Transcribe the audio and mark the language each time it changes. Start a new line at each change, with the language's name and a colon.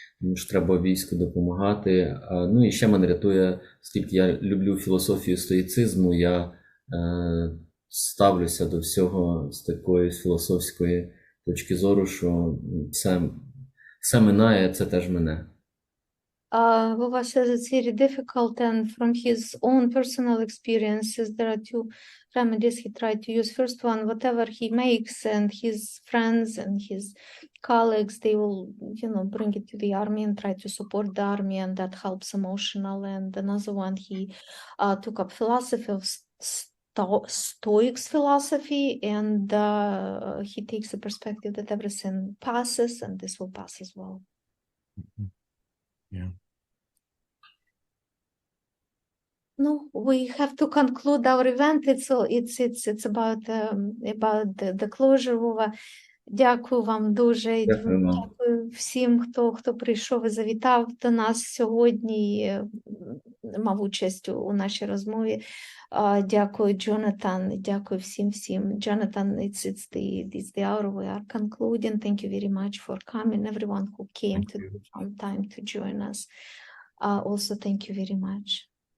Ukrainian: Тому що треба війську допомагати. І ще мене рятує, оскільки я люблю філософію стоїцизму, я ставлюся до всього з такої філософської точки зору, що все минає, це теж мине.
English: Vova says it's very difficult, and from his own personal experiences, there are 2 remedies he tried to use. First one, whatever he makes, and his friends and his colleagues, they will, bring it to the army and try to support the army, and that helps emotionally. And another one, he took up philosophy of Stoics philosophy, and he takes the perspective that everything passes, and this will pass as well. Yeah. No, we have to conclude our event. It's about the closure. Vova.
Ukrainian: Дякую вам дуже. Дякую вам. Дякую всім, хто прийшов і завітав до нас сьогодні і мав участь у нашій розмові. Дякую, Jonathan. Дякую всім.
English: Jonathan, it's the hour we are concluding. Thank you very much for coming. Everyone who came to some time to join us. Also, thank you very much.